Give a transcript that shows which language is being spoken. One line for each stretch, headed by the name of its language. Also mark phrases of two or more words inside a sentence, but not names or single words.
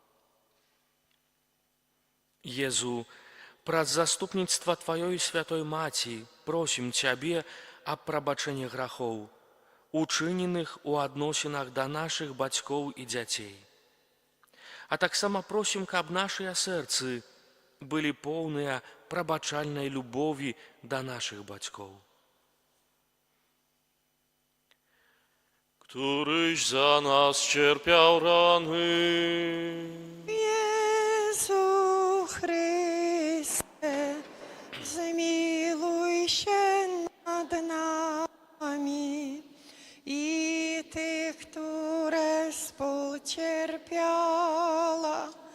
Belarusian: Езу, праз заступніцтва Тваёй святой маці просім Цябе аб прабачэнні грахоў, учыненых у адносінах да нашых бацькоў і дзяцей. А таксама просім, каб нашыя сэрцы былі поўныя прабачальнай любові да нашых бацькоў.
Polish: Któryś za nas cierpiał rany. Jezu Chryste, zmiłuj się nad nami i tych, które współcierpiała.